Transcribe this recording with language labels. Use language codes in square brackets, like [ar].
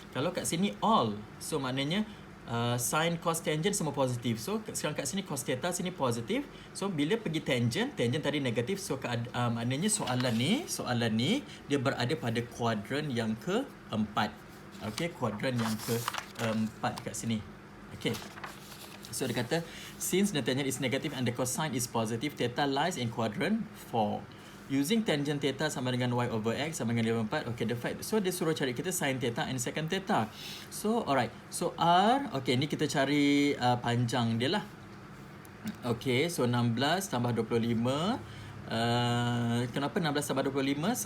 [ms] Kalau kat sini all, so maknanya sin, cos, tangent semua positif. So sekarang kat sini cos theta, sini positif. So bila pergi tangent tadi negatif. So maknanya soalan ni dia berada pada kuadran yang keempat. Okay, kuadran yang keempat kat sini. Okay. So dia kata, [en] since the tangent is negative and the cosine is positive, theta lies in quadrant 4. Using tangent theta [ms] sama dengan [en] y over x sama dengan 54. Okay, the fact. So [ms] dia suruh cari kita [en] sin theta and secant theta. So alright. [ms] So R, okay, ni kita cari panjang dia lah. Okay, so 16 tambah 25. Kenapa 16 tambah 25?